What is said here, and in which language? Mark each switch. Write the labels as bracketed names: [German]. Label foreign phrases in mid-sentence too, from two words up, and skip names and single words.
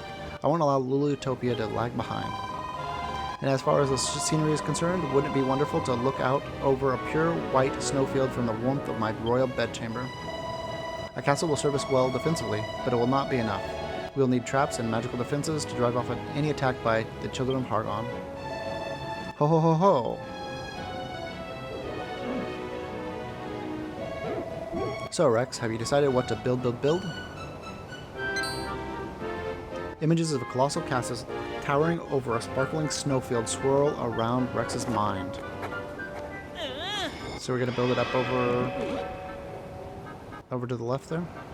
[English] I won't allow Lulutopia to lag behind. And as far as the scenery is concerned, wouldn't it be wonderful to look out over a pure white snowfield from the warmth of my royal bedchamber? A castle will serve us well defensively, but it will not be enough. We will need traps and magical defenses to drive off any attack by the children of Hargon. Ho ho ho ho! So Rex, have you decided what to build? Images of a colossal castle towering over a sparkling snowfield swirl around Rex's mind. So we're gonna build it up over to the left there.